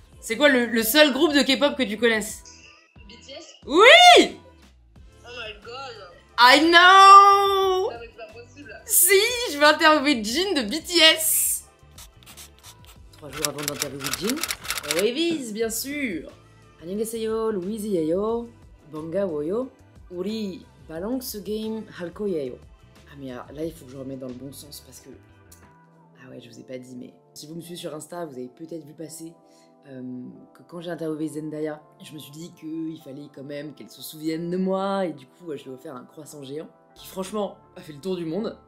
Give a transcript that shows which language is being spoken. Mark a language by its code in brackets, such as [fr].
[fr] C'est quoi le seul groupe de K-pop que tu connaisses? BTS? Oui! [en] Oh my god. I know! [fr] Ah mais c'est pas possible. Si, je vais interviewer Jin de BTS. 3 jours avant d'interviewer Jin, Wavies, bien sûr. [ko] 안녕하세요, 루이즈예요. 반가워요. 우리 밸런스 게임 할 거예요. [fr] Ah mais là, il faut que je remette dans le bon sens parce que Ah ouais, je vous ai pas dit, mais si vous me suivez sur Insta, vous avez peut-être vu passer que quand j'ai interviewé Zendaya, je me suis dit qu'il fallait quand même qu'elle se souvienne de moi, et du coup, je lui ai offert un croissant géant, qui franchement a fait le tour du monde.